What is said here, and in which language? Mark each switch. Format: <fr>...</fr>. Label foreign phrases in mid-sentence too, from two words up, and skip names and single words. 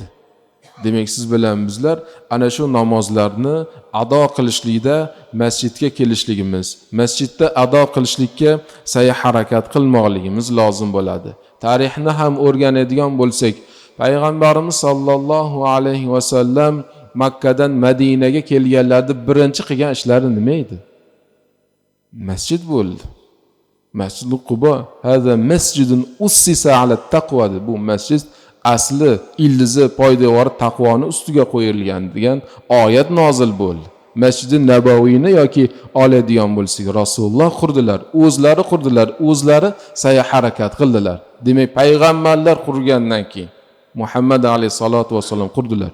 <uz>Demak siz bilan bizlar ana shu namozlarni ado qilishlikda masjidga kelishligimiz, masjidda ado qilishlikka sa'y harakat qilmoqligimiz lozim bo'ladi. Tarixni ham o'rganadigan bo'lsak, Payg'ambarimiz</uz> <ar>sollallohu alayhi va sallam</ar> <uz>Makkadan Madinaga kelganlarda birinchi qilgan ishlari nima edi? Masjid bo'ldi. Masjid-ul Quba,</uz> <ar>hada masjidun ussisa ala taqwa.</ar> <uz>Bu masjid asli ildizi poydevori taqvoni ustiga qo'yilgan degan oyat nozil bo'ldi. Masjid-i Nabaviyni yoki oladigan bo'lsak, Rasululloh qurdilar, o'zlari qurdilar, o'zlari sa'y harakat qildilar. Demak, payg'ambarlar qurgandan keyin Muhammad</uz> <ar>alayhisolatu vasallam</ar> <uz>qurdilar.</uz>